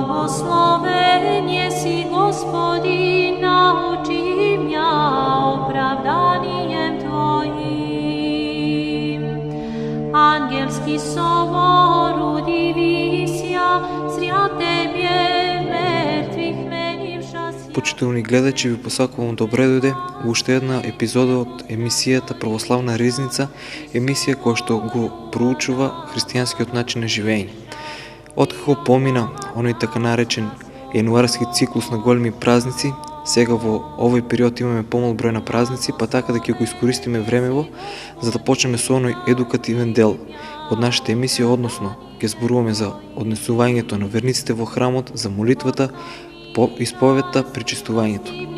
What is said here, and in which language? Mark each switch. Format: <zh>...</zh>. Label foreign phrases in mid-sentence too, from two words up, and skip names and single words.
<cu>Благословен еси Господи, научи мя оправданием Твоим. Ангельский собор удивися, зря Тебе мертвих менивша си.</cu> <mk>Почитувани гледачи, ви посакувам добре дојде во уште една епизода од емисијата Православна ризница, емисија која што го проучува христијанскиот начин на живење. Откако помина оној така наречен јануарски циклус на големи празници, сега во овој период имаме помал број на празници, па така да ќе го искористиме времево за да почнеме со оној едукативен дел од нашата емисија, односно ќе зборуваме за однесувањето на верниците во храмот, за молитвата, исповетта, причистувањето.</mk>